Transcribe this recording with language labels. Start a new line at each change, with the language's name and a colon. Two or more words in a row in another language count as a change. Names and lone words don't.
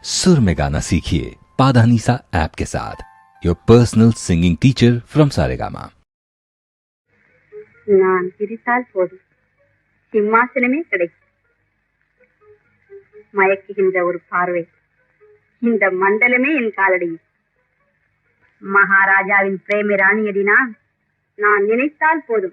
Hindi: सुर में गाना सीखिए पाधानीसा ऐप के साथ
English: your personal singing teacher from Saregama.
Tamil: நான் சிரித்தால் போதும் சிம்மாசனமே கிடைக்கும். மயக்குகின்ற ஒரு பார்வை, இந்த மண்டலமே என் காலடியில். மகாராஜாவின் பிரேமி ராணியடி நான் நினைத்தால் போதும்.